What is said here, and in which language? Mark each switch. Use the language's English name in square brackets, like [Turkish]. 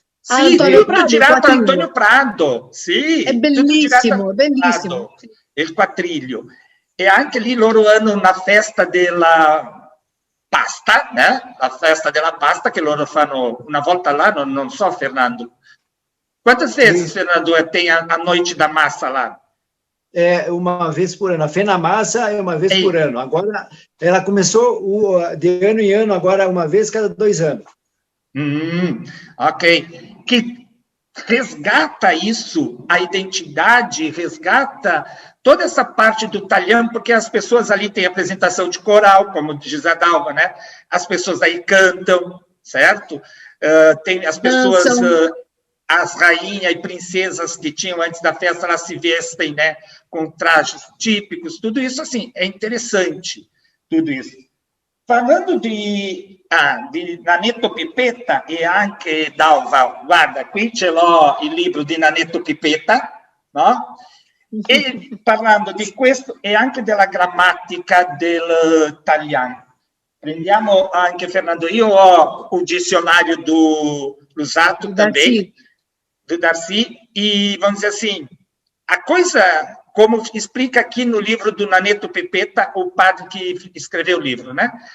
[Italian] Sì, tutto girato a Antônio Prado, sì. È bellissimo, bellissimo. Il Quattriglio. E anche lì loro hanno una festa della pasta, né? La festa della pasta che loro fanno una volta all'anno, non so, Fernando. [Portuguese] Quantas vezes, Fernando, tem a noite da massa lá? Uma vez por ano. A Fena Massa é uma vez por ano. Agora, ela começou de ano em ano, agora uma vez cada 2 anos. Ok. Que resgata isso, a identidade, resgata toda essa parte do italiano, porque as pessoas ali têm apresentação de coral, como diz a Dalva, né? As pessoas aí cantam, certo? Tem as pessoas... as rainhas e princesas que tinham antes da festa, elas se vestem, né, com trajes típicos, tudo isso, assim, é interessante, tudo isso. [Italian] Falando di Nanetto Pipetta, e anche Dalva, guarda, qui ce l'ho il libro di Nanetto Pipetta, no? E parlando di questo, e anche della grammatica dell'italiano. Prendiamo anche, [Portuguese] Fernando, [Italian] io ho un [Portuguese] dizionário do Lusato também, do Darcy, e vamos dizer assim, a coisa, como explica aqui no livro do Nanetto Pipetta, o padre que escreveu o livro, né?